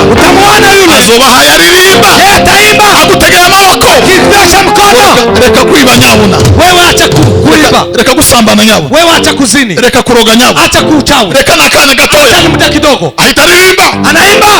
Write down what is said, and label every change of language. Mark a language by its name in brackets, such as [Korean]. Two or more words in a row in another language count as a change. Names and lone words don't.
[Swahili] Utamwona yule. [Rundi] Azobaha yaririmba. Agutegera amaboko. [Swahili] Kivyosha mkono. [Rundi] Reka kwiba nyabuna. [Swahili] Wewe acha kuiba. [Rundi] Reka gusambana nyabo. [Swahili] Wewe acha kuzini. [Rundi] Reka kuroga nyabo. [Swahili] Acha kuuchawi. [Rundi] Reka nakana gatoya. [Swahili] Acha muda kidogo. [Rundi] Ahita aririmba. [Swahili] Anaimba.